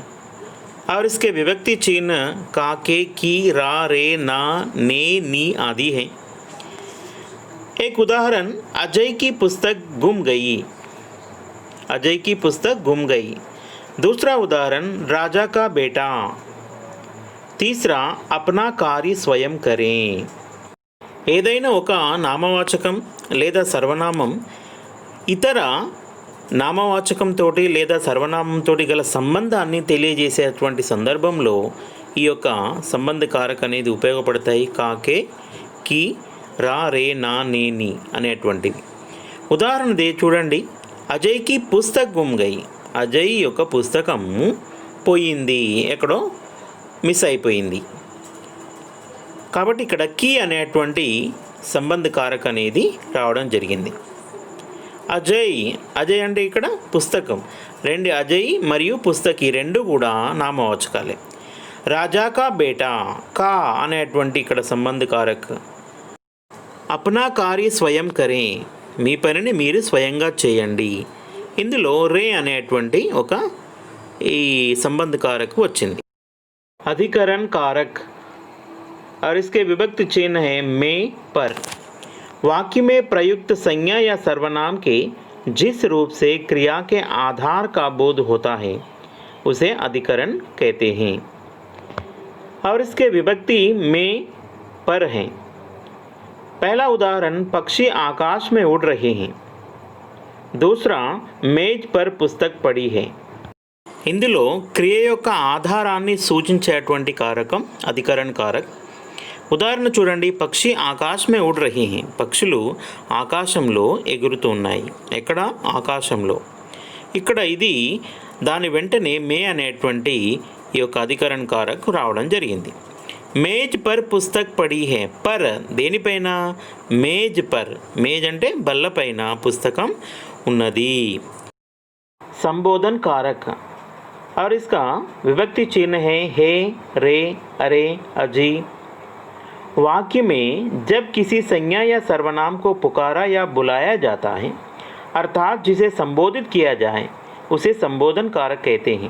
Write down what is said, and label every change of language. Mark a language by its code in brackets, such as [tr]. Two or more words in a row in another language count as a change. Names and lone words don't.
[hi] और इसके विभक्ति चिन्ह का, के, की, रा, रे, ना, ने, नी आदि हैं. एक उदाहरण अजय की पुस्तक गुम गई. अजय की पुस्तक गुम गई. दूसरा उदाहरण राजा का बेटा. तीसरा अपना कार्य स्वयं करें. [te] ఏదైనా ఒక నామవాచకం లేదా సర్వనామం ఇతర నామవాచకంతో లేదా సర్వనామంతో గల సంబంధాన్ని తెలియజేసేటువంటి సందర్భంలో ఈ యొక్క సంబంధ కారక అనేది ఉపయోగపడతాయి. కాకే, కి, రా, రే, నా, నే, ని అనేటువంటివి. ఉదాహరణ చూడండి. [hi] अजय की पुस्तक गुम गई. [te] అజయ్ యొక్క పుస్తకము పోయింది, ఎక్కడో మిస్ అయిపోయింది. కాబట్టి ఇక్కడ కీ అనేటువంటి సంబంధకారక అనేది రావడం జరిగింది. అజయ్, అజయ్ అంటే ఇక్కడ పుస్తకం. రెండు అజయ్ మరియు పుస్తకి రెండు కూడా నామవాచకాలే. [hi] राजा का बेटा, [te] కా అనేటువంటి ఇక్కడ సంబంధకారక్. [hi] अपना कार्य स्वयं करें, [te] మీ పనిని మీరు స్వయంగా చేయండి. ఇందులో రే అనేటువంటి ఒక ఈ సంబంధకారక్ వచ్చింది. [hi] अधिकरण कारक और इसके विभक्ति चिन्ह है में, पर. वाक्य में प्रयुक्त संज्ञा या सर्वनाम के जिस रूप से क्रिया के आधार का बोध होता है उसे अधिकरण कहते हैं. और इसके विभक्ति में, पर हैं. पहला उदाहरण, पक्षी आकाश में उड़ रहे हैं. दूसरा, मेज पर पुस्तक पड़ी है. [te] ఇందులో క్రియ యొక్క ఆధారాన్ని సూచించేటువంటి కారకం అధికరణ కారక్. ఉదాహరణ చూడండి, [hi] पक्षी आकाश में उड़ रही है. [te] పక్షులు ఆకాశంలో ఎగురుతూ ఉన్నాయి. ఎక్కడ? ఆకాశంలో. ఇక్కడ ఇది దాని వెంటనే మే అనేటువంటి ఈ యొక్క అధికరణ కారక్ రావడం జరిగింది. [hi] मेज पर पुस्तक पड़ी है. పర్ దేనిపైన? मेज पर. [te] మేజ్ అంటే బల్లపైన పుస్తకం ఉన్నది. [hi] संबोधन कारक और इसका विभक्ति चिन्ह है रे, अरे, अजी. वाक्य में जब किसी संज्ञा या सर्वनाम को पुकारा या बुलाया जाता है, अर्थात जिसे संबोधित किया जाए, उसे संबोधन कारक कहते हैं.